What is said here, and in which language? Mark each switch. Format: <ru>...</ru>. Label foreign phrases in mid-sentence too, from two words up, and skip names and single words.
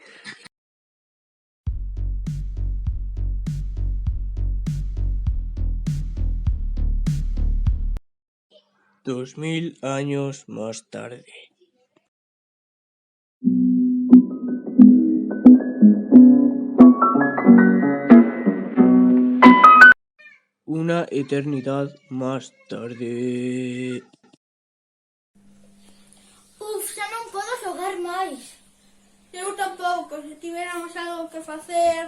<es>Dos 2000 años más tarde. Una eternidad más tarde. Uf,</es> <gl>xa non podo xogar máis. Eu tampouco, se tiveramos algo que facer.</gl>